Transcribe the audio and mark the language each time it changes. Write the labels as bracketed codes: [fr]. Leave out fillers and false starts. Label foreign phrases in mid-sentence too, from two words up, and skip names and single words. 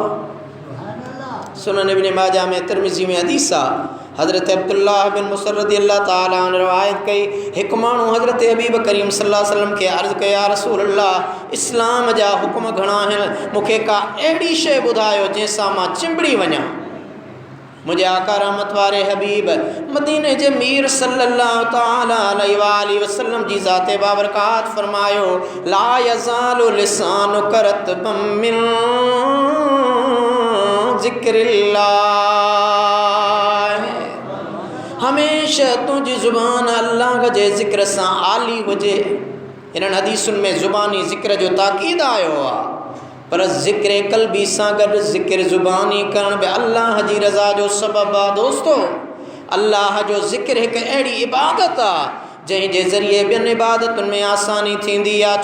[sd] सुनन इब्न माजा में तिरमिज़ी में हदीस आहे, हज़रत अब्दुल्लाह बिन मुसर [ar] رضي الله تعالى عنه [sd] रवायत कई हिकु माण्हू हज़रत हबीब करीम [ar] صلى الله عليه وسلم [sd] खे अर्ज़ु कई [ar] يا رسول الله [sd] इस्लाम जा हुकुम घणा आहिनि, मूंखे का अहिड़ी शइ ॿुधायो जंहिंसां मां चिंबड़ी वञा। मुंहिंजे आका रहमत वारे हबीब मदीने जे मीर [ar] صلى الله تعالى عليه وسلم [sd] जी ज़ाते बाबरकात फरमायो [ar] لا يزال لسانك رطبا من ذكر الله. [sd] हमेशा तुंहिंजी ज़ुबान अल्लाह जे ज़िक्र सां आली हुजे। इन्हनि हदीसुनि में ज़ुबानी ज़िक्र जो ताक़ीद आयो आहे, पर ज़िक्र क़ल्बी सां गॾु ज़िक्र ज़ुबानी करण बि अल्लाह जी रज़ा जो सबबु आहे। दोस्तो अल्लाह जो ज़िक्र हिकु अहिड़ी इबादत आहे जंहिंजे ज़रिए ॿियनि इबादतुनि में आसानी थींदी आहे।